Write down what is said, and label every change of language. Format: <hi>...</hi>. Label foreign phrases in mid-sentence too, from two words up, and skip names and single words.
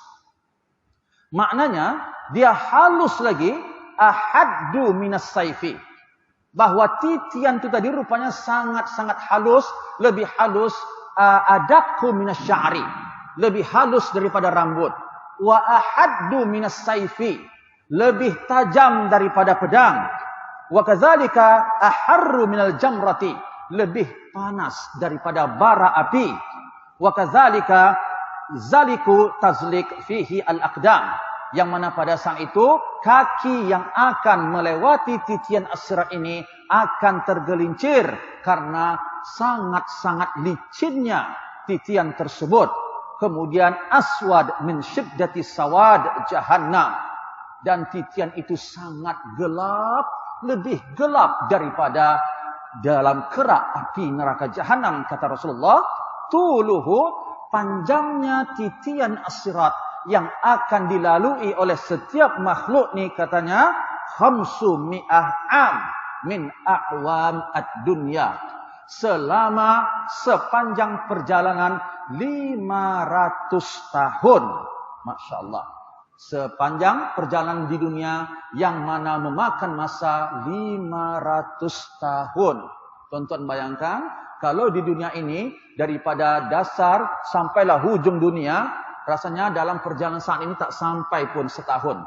<ms>Maknanya dia halus lagi,</ms> <ar>أحد من السيف.</ar> <ms>Bahwa titian itu tadi rupanya sangat-sangat halus, lebih halus,</ms> <ar>أدق من الشعر.</ar> <ms>Lebih halus daripada rambut.</ms> <ar>وأحد من السيف.</ar> <ms>Lebih tajam daripada pedang.</ms> <ar>وكذلك أحر من الجمرة.</ar> <ms>Lebih panas daripada bara api.</ms> <ar>وكذلك زلق تزلق فيه الأقدام.</ar> <ms>Yang mana pada saat itu kaki yang akan melewati titian as-sirat ini akan tergelincir karena sangat-sangat licinnya titian tersebut.</ms> <ar>Kemudian أسود من شدة سواد جهنم.</ar> <ms>Dan titian itu sangat gelap, lebih gelap daripada dalam kerak api neraka jahanam, kata Rasulullah. Tuluhu, panjangnya titian as-sirat yang akan dilalui oleh setiap makhluk ni katanya,</ms> <ar>خمس مئة عام من أعوام الدنيا.</ar> <ms>Selama sepanjang perjalanan 500 tahun.</ms> <ar>ما شاء الله.</ar> <ms>Sepanjang perjalanan di dunia yang mana memakan masa 500 tahun. Tuan-tuan bayangkan, kalau di dunia ini daripada dasar sampailah hujung dunia, rasanya dalam perjalanan saat ini tak sampai pun setahun.</ms>